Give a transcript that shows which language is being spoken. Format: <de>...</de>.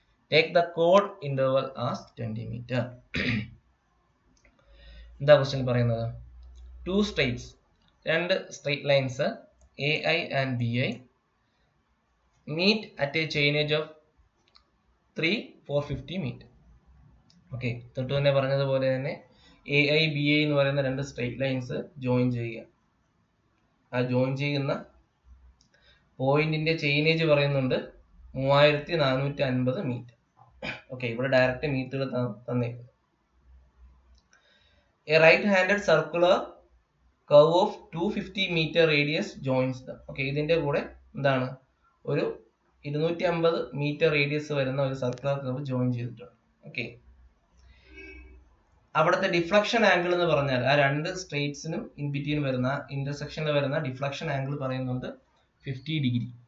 <en>Take the chord interval as 20 meter.</en> <ml>എന്താ question പറയുന്നത്?</ml> <en>Two straights, രണ്ട് straight lines AI and BI meet at a chainage of 3450 meter.</en> <ml>Okay, തൊട്ട് തന്നെ പറഞ്ഞതുപോലെ തന്നെ AI BI എന്ന് പറയുന്ന രണ്ട് സ്ട്രെയിറ്റ് ലൈൻസ് ജോയിൻ ചെയ്യുക. ആ ജോയിൻ ചെയ്യുന്ന പോയിന്റിന്റെ ചെയിനേജ് പറയുന്നുണ്ട് 3450 മീറ്റർ. ഓക്കെ, ഇവിടെ direct metre തന്നേക്കുന്നു.</ml> <en>A right-handed circular curve of 250 meter radius joins them.</en> <ml>Okay, ഇതിന്റെ കൂടെ എന്താണ്? ഒരു 250 മീറ്റർ റേഡിയസ് വരുന്ന ഒരു സർക്കുലർ കർവ് ജോയിൻ ചെയ്തിട്ടുണ്ട്. ഓക്കെ, അവിടുത്തെ ഡിഫ്ലക്ഷൻ ആംഗിൾ എന്ന് പറഞ്ഞാൽ ആ രണ്ട് സ്ട്രെയിറ്റ്സിനും ഇൻ ബിറ്റ്വീൻ വരുന്ന ഇന്റർസെക്ഷനിൽ വരുന്ന ഡിഫ്ലക്ഷൻ ആംഗിൾ പറയുന്നുണ്ട് 50 ഡിഗ്രി.</ml>